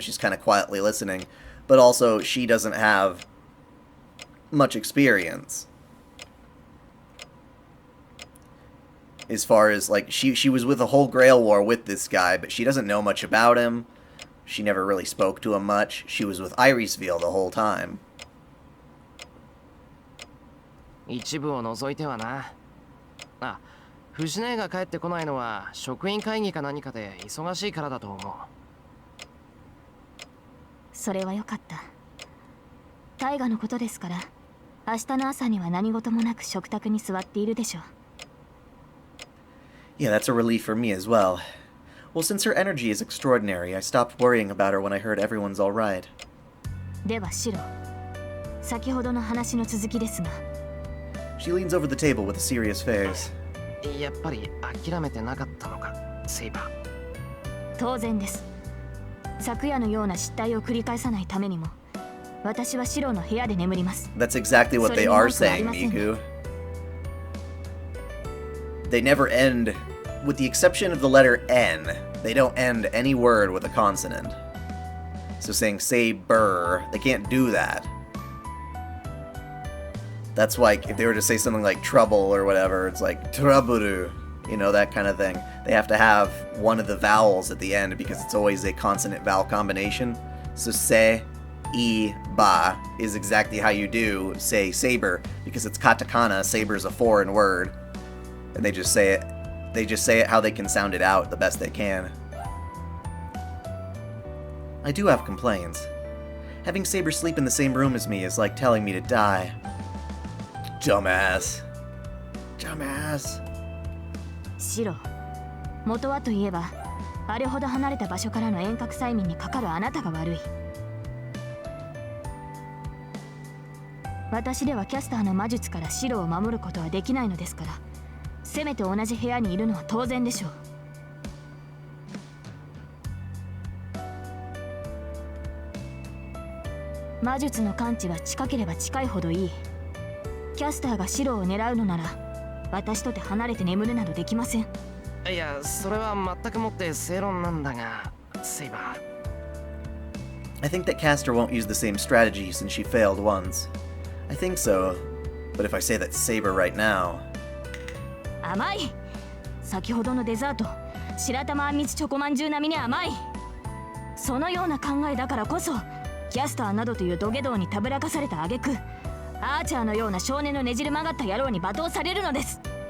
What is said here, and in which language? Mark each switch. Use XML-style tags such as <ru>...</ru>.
<en>She's kind of quietly listening. But also, she doesn't have much experience. As far as, like, she was with the whole Grail War with this guy, but she doesn't know much about him. She never really spoke to him much. She was with Irisville the whole time.</en> <ja>一部を除いてはな。あ、藤姉が帰ってこないのは職員会議か何かで忙しいからだと思う。それはよかった。大河のことですから、明日の朝には何事もなく食卓に座っているでしょう。</ja> <en>Yeah, that's a relief for me as well. Well, since her energy is extraordinary, I stopped worrying about her when I heard everyone's all right.</en> <ja>ではシロ、先ほどの話の続きですが。</ja> <en>She leans over the table with a serious face.</en> <ja>やっぱり諦めてなかったのか、セイバー。当然です。昨夜のような失態を繰り返さないためにも、私はシロの部屋で眠ります。</ja> <en>That's exactly what they are saying, Miku. They never end, with the exception of the letter N, they don't end any word with a consonant. So saying saber, they can't do that. That's like, if they were to say something like trouble or whatever, it's like trouble, you know, that kind of thing. They have to have one of the vowels at the end because it's always a consonant vowel combination. So se, I, ba is exactly how you do say saber, because it's katakana, saber is a foreign word. And they just say it how they can sound it out the best they can. I do have complaints. Having Saber sleep in the same room as me is like telling me to die. Dumbass. Dumbass.</en> <ja>シロ、元はといえば、あれほど離れた場所からの遠隔催眠にかかるあなたが悪い。私ではキャスターの魔術からシロを守ることはできないのですから、せめて同じ部屋にいるのは当然でしょう。魔術の感知は近ければ近いほどいい。キャスターがシロを狙うのなら、私とて離れて眠るなどできません。いや、それは全くもって正論なんだが、セイバー。</ja> <en>I think that Castor won't use the same strategy since she failed once. I think so, but if I say that Saber right now...</en> <ja>甘い。先ほどのデザート、白玉あんみつチョコまんじゅう並みに甘い。そのような考えだからこそ、キャスターなどという土下道にたぶらかされた挙句、アーチャーのような少年のねじれ曲がった野郎に罵倒されるのです。</ja>